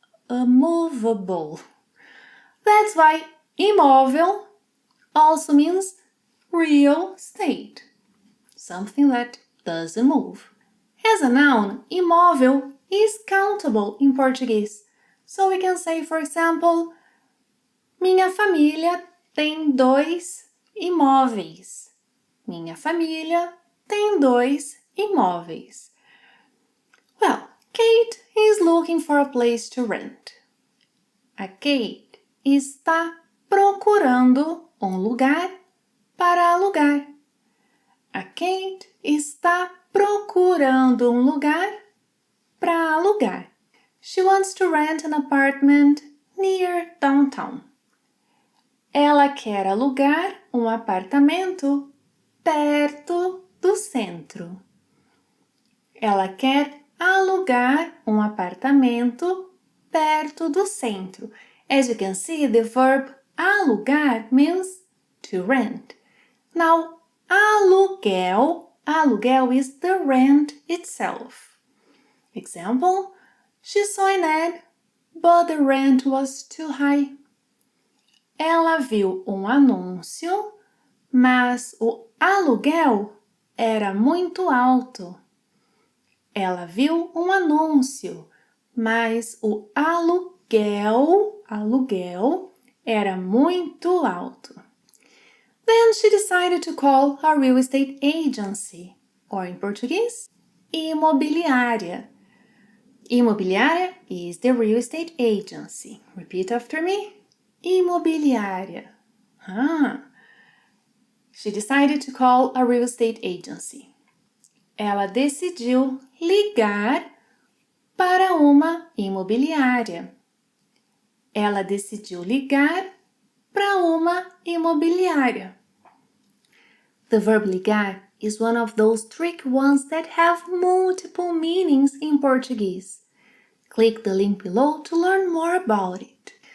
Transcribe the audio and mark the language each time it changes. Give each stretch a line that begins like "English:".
English: Immovable. That's why imóvel also means real estate, something that doesn't move. As a noun, imóvel is countable in Portuguese. So we can say, for example,
Portuguese: minha família tem 2 imóveis. Minha família tem 2 imóveis.
English: Well, Kate is looking for a place to rent.
Portuguese: A Kate está procurando lugar para alugar. A Kate está procurando lugar para alugar.
English: She wants to rent an apartment near downtown.
Portuguese: Ela quer alugar apartamento perto do centro. Ela quer alugar apartamento perto do centro.
English: As you can see, the verb alugar means to rent. Now, aluguel is the rent itself. Example, she saw an ad, but the rent was too high.
Portuguese: Ela viu anúncio, mas o aluguel era muito alto. Ela viu anúncio, mas o aluguel era muito alto.
English: Then she decided to call a real estate agency, or in Portuguese, imobiliária. Imobiliária is the real estate agency. Repeat after me.
Portuguese: Imobiliária.
English: She decided to call a real estate agency.
Portuguese: Ela decidiu ligar para uma imobiliária. Ela decidiu ligar para uma imobiliária.
English: The verb ligar is one of those tricky ones that have multiple meanings in Portuguese. Click the link below to learn more about it.